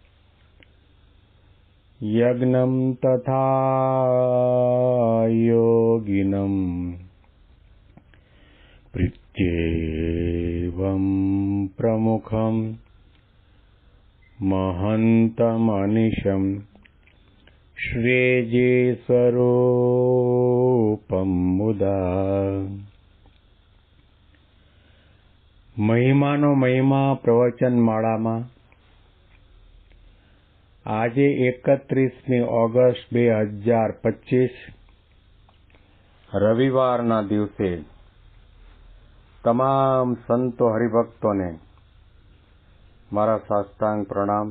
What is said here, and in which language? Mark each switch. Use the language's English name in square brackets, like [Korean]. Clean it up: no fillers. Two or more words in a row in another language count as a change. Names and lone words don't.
[Sanskrit] यज्ञं तथा योगिनं प्रीत्येवं प्रमुखं महन्तमनिशं श्रेये स्वरूपं मुदा। [Gujarati] મહિમાનો મહિમા પ્રવચન માળામાં આજે 31મી ઓગસ્ટ 2025 રવિવારના દિવસે તમામ સંતો હરિભક્તોને મારા સાષ્ટાંગ પ્રણામ.